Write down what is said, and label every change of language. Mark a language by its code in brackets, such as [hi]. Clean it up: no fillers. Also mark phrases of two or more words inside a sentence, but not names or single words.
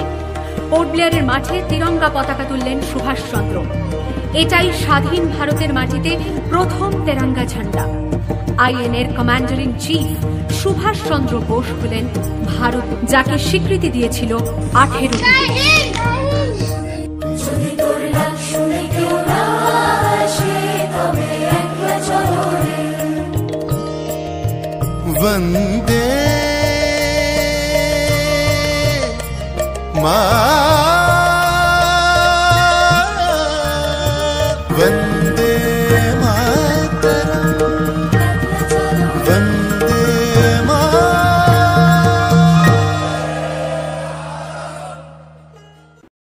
[bn] পোর্ট ব্লেয়ারের মাঠে তিরঙ্গা পতাকা তুললেন সুভাষচন্দ্র। এটাই স্বাধীন ভারতের মাটিতে প্রথম তেরঙ্গা ঝান্ডা। আইএনএর কমান্ডার ইন চিফ সুভাষচন্দ্র বোস হলেন ভারত, যাকে স্বীকৃতি দিয়েছিল 18টি দেশ। [sa] वन्दे मा वन्दे मातरम् वन्दे मा। [bn] 9 সেপ্টেম্বর